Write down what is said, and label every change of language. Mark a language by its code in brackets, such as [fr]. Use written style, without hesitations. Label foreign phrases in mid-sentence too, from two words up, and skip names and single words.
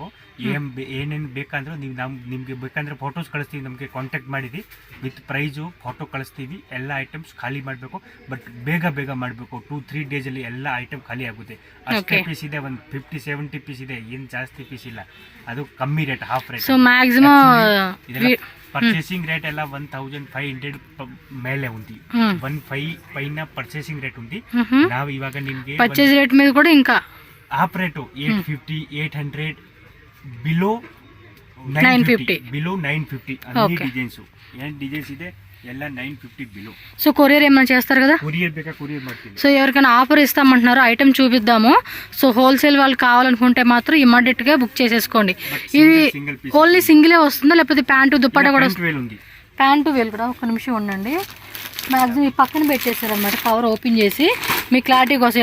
[kn] ಏನೇನು ಬೇಕಂದ್ರೆ ನೀವು ನಿಮಗೆ ಬೇಕಂದ್ರೆ ಫೋಟೋಸ್ ಕಳಿಸ್ತೀವಿ, ನಮಗೆ ಕಾಂಟ್ಯಾಕ್ಟ್ ಮಾಡಿದ್ವಿ, [en] with price photo [kn] ಕಳಿಸ್ತೀವಿ. ಎಲ್ಲ ಐಟಮ್ಸ್ ಖಾಲಿ ಮಾಡಬೇಕು, ಬಟ್ ಬೇಗ ಮಾಡಬೇಕು. 2-3 ಡೇಸಲ್ಲಿ ಎಲ್ಲ ಐಟಮ್ ಖಾಲಿ ಆಗುತ್ತೆ. ಅಷ್ಟೇ ಪೀಸ್ ಇದೆ, ಒಂದು 50-70 ಪೀಸ್ ಇದೆ, ಏನು ಜಾಸ್ತಿ ಪೀಸ್ ಇಲ್ಲ. ಅದು ಕಮ್ಮಿ ರೇಟ್, [en] half rate. so maximum purchasing rate [te] ఎలా 1500 ಮೇಲೆ ఉంది. 15 [en] purchasing rate [te] ఉంది. [kn] ನಾವು ಇವಾಗ ನಿಮಗೆ [en] purchase rate [te] మీద కూడా ఇంకా [en] half rate [kn] 850, 800, ಬಿಲೋ 950, ಬಿಲೋ 950 [te] అన్ని డిజైన్స్. [kn] ಏನು డిజైన్స్ ಇದೆ ಎಲ್ಲ 950 బిలో. [te] సో కొరియర్ ఏమైనా చేస్తారు కదా? [kn] కొరియర్ ಬೇಕಾ, కొరియర్ ಮಾಡ್ತೀನಿ. [te] సో ఎవరికైనా ఆఫర్ ఇస్తామంటున్నారు, ఐటమ్ చూపిద్దాము. సో హోల్సేల్ వాళ్ళు కావాలనుకుంటే మాత్రం ఇమ్మీడియట్ గా బుక్ చేసేసుకోండి. ఇది [en] only single [te] వస్తుందా, లేకపోతే ప్యాంటు దుప్పట్టా కూడా ఉంది? ప్యాంటు వేలు కూడా. ఒక నిమిషం ఉండండి, మ్యాక్సిమం ఈ పక్కన పెట్టేశారనమాట, [en] cover open [te] చేసి మీ క్లారిటీ కోసం.